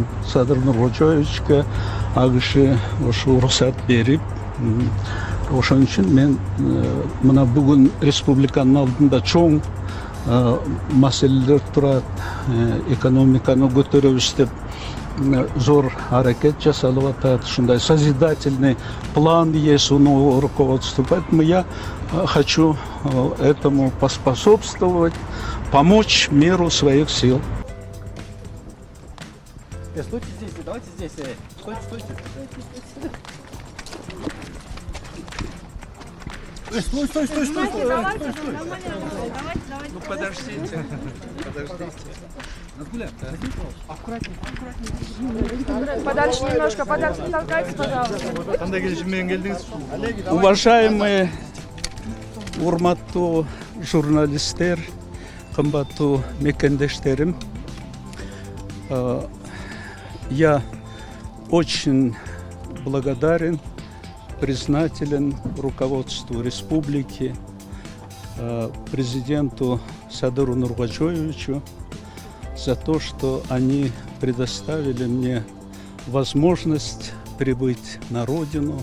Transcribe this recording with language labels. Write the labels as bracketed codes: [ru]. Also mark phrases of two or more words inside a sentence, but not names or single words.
[ky] Садыр Нуркожоевичке ал киши ошо уруксат берип, ошон үчүн мен мына бүгүн республиканын алдында чоң маселелер турат, экономиканы көтөрөбүз деп зор аракет жасалып атат, ушундай [ru] созидательный план есть у нового руководства. Поэтому я хочу этому поспособствовать, помочь в меру своих сил. Стойте здесь, давайте здесь. Стойте. Стой. Давайте. Ну подождите. Назгуля, аккуратнее. Подальше немножко, подальше не толкайтесь, пожалуйста. [ky] Кандай келишим менен келдиңиз? Уважаемые, урматтуу журналисттер, кымбаттуу мекендештерим, [ru] я очень благодарен, признателен руководству республики, президенту Садыру Нуркожоевичу за то, что они предоставили мне возможность прибыть на родину.